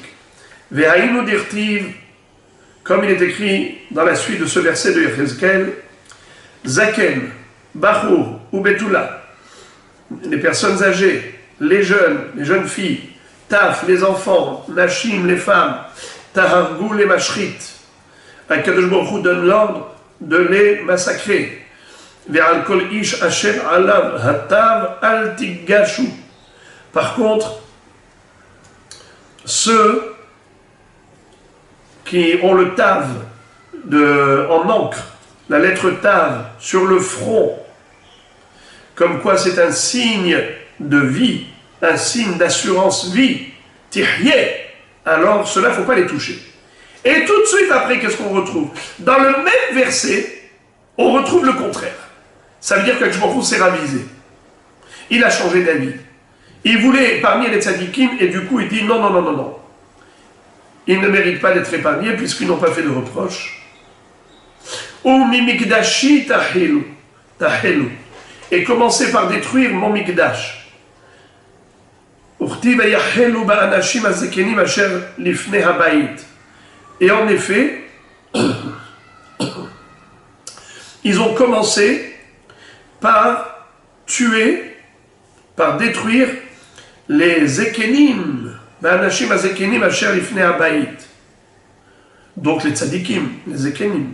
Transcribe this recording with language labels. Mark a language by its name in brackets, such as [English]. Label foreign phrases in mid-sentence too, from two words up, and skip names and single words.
[Hebrew] Ve'hainu dirtiv, [French] comme il est écrit dans la suite de ce verset de Yechezkel, Zaken, Bachour ou Betula, les personnes âgées, les jeunes filles, Taf, les enfants, Nashim, les femmes, Tahargou, les mashrit. [Hebrew] HaKadosh Baruch Hu [French] donne l'ordre de les massacrer. [Hebrew] Ve'al kol ish asher alav hatav al tigashu. [French] Par contre, ceux qui ont le tav en encre, la lettre tav sur le front, comme quoi c'est un signe de vie, un signe d'assurance vie, tihyeh, alors cela, il ne faut pas les toucher. Et tout de suite après, qu'est-ce qu'on retrouve? Dans le même verset, on retrouve le contraire. Ça veut dire que s'est ravisé. Il a changé d'avis. Il voulait épargner les tzadikim et du coup il dit non, non, non, non, non. Ils ne méritent pas d'être épargnés puisqu'ils n'ont pas fait de reproches. [Hebrew] Ou mi mikdashi tahelu. [French] Et commencez par détruire mon mikdash. Et en effet, ils ont commencé par tuer, par détruire les Zekenim, donc les tzadikim, les Zekenim.